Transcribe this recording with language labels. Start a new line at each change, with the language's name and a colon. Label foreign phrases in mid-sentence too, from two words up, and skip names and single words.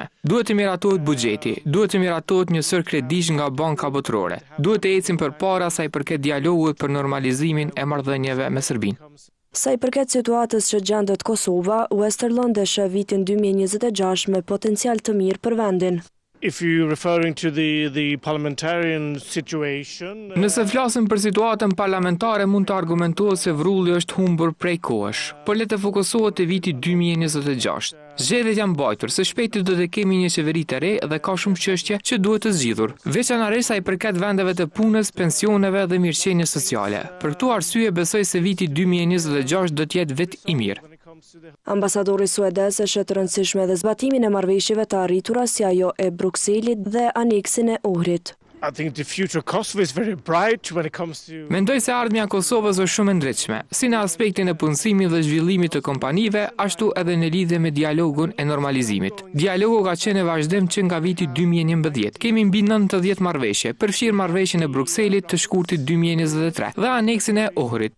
Albanian: Duhet të miratohet buxheti, duhet të miratohet një sër kredish nga banka botërore. Duhet të ecim përpara sa i përket dialogut për normalizimin e marrëdhënieve me Serbinë. Sa i përket situatës që gjendet Kosova, Westerland e sheh vitin 2026 me potencial të mirë për vendin.
English: If you're referring to the parliamentarian situation,
Albanian: Nëse flasim për situatën parlamentare, mund të argumentohet se vrulli është humbur prej kohësh, por le të fokusohet te viti 2026. Zgjedhjet janë mbajtur, së shpejti do të kemi një qeveri të re dhe ka shumë çështje që duhet të zgjidhur, veçanërisht sa i përket vendeve të punës, pensioneve dhe mirëqenies sociale. Për këtë arsye besoj se viti 2026 do të jetë vit i mirë. Ambasadori suedez e shet rëndësishme dhe zbatimin e marrëveshjeve të arritura si ajo e Brukselit dhe aneksin e Ohrit.
English: I think the future Kosovo is very bright when it comes to...
Albanian: Mendoj se ardhmja e Kosovës është shumë e ndritshme, si në aspektin e punësimit dhe zhvillimit të kompanive, ashtu edhe në lidhje me dialogun e normalizimit. Dialogu ka qenë e vazhdim që nga viti 2011. Kemi mbi 90 marrëveshje, përfshirë marrëveshjen e Brukselit të shkurtit 2023 dhe aneksin e Ohrit.